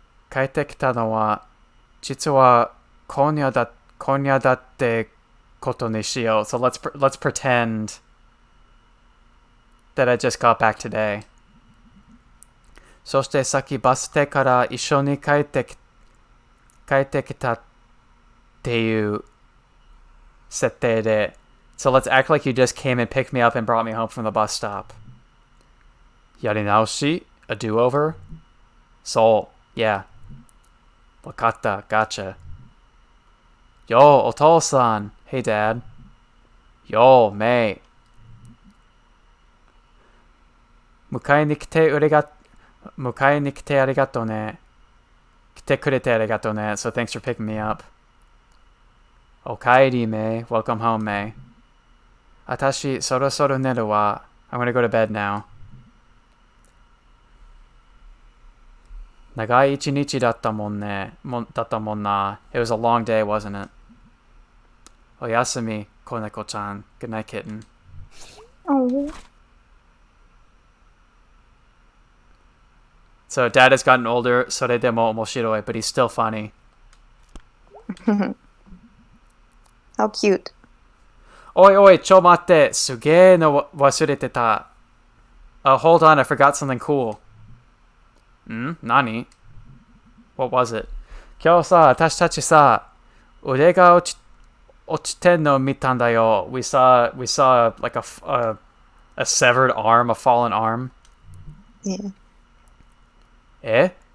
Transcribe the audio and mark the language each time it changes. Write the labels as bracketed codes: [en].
[ja] 帰ってきたのは実は今夜だってことにしよう. [en] So let's pretend that I just got back today. [ja] そしてさっきバス停から一緒に帰ってきたっていう設定で. [en] So let's act like you just came and picked me up and brought me home from the bus stop. [ja] やり直し? [en] A do-over? So, yeah. [ja] わかった. [en] Gotcha. Yo, お父さん.Hey, Dad. Yo, May. [ja] 迎えに来てありがとうね. 来てくれてありがとうね. [en] So thanks for picking me up. [ja] おかえり, May. [en] Welcome home, May. [ja] 私、そろそろ寝るわ. [en] I'm gonna go to bed now. [ja] 長い一日だったもんな. [en] It was a long day, wasn't it? [ja] おやすみ, Koneko-chan. [en] Good night, kitten. Oh. So Dad has gotten older, [ja] それでも面白い, [en] but he's still funny. How cute. [ja] おいおい、ちょ待って。すげーの忘れてた. [en] Hold on, I forgot something cool. [ja] 何? [en] What was it? [ja] 今日さ、私たちさ、腕が落ちてんの見たんだよ. [en] We saw like a severed arm, a fallen arm. Yeah.